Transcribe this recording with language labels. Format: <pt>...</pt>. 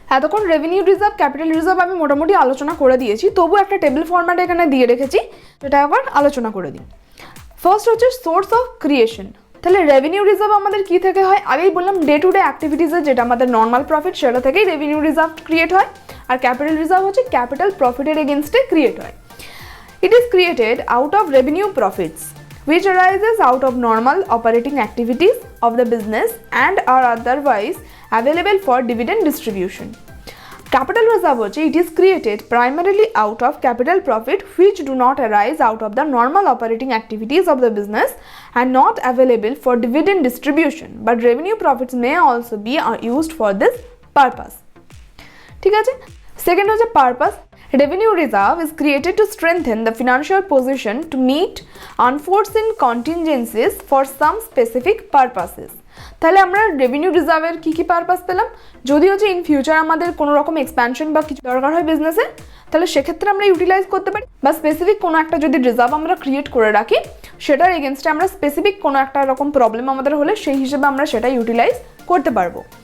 <bn>এতক্ষণ revenue reserve capital reserve আমি মোটামুটি আলোচনা করে দিয়েছি, তবু একটা টেবিল ফরম্যাট এখানে দিয়ে রেখেছি, সেটা আবার আলোচনা করে দিই। ফার্স্ট হচ্ছে সোর্স অফ ক্রিয়েশন। তাহলে রেভিনিউ রিজার্ভ আমাদের কী থেকে হয়, আগেই বললাম ডে টু ডে অ্যাক্টিভিটিসের যেটা আমাদের নর্মাল প্রফিট সেটা থেকেই রেভিনিউ রিজার্ভ ক্রিয়েট হয়। আর ক্যাপিটাল রিজার্ভ হচ্ছে ক্যাপিটাল প্রফিটের এগেনস্টে ক্রিয়েট হয়।</bn> <en>It is created out of revenue profits which arises out of normal operating activities of the business and are otherwise available for dividend distribution. Capital reserve হচ্ছে it is created primarily out of capital profit which do not arise out of the normal operating activities of the business and not available for dividend distribution, but revenue profits may also be used for this purpose.</en> <bn>ঠিক আছে, second হচ্ছে purpose.</bn> <en>Revenue reserve is created to strengthen the financial position to meet unforeseen contingencies for some specific purposes.</en> <bn>তাহলে আমরা revenue রিজার্ভের কী কী purpose পেলাম, যদি হচ্ছে in future আমাদের কোনো রকম এক্সপ্যানশন বা কিছু দরকার হয় বিজনেসে, তাহলে সেক্ষেত্রে আমরা ইউটিলাইজ করতে পারি, বা স্পেসিফিক কোনো একটা যদি রিজার্ভ আমরা ক্রিয়েট করে রাখি সেটার এগেনস্টে আমরা স্পেসিফিক কোনো একটা রকম প্রবলেম আমাদের হলে সেই হিসেবে আমরা সেটা ইউটিলাইজ করতে পারবো।</bn>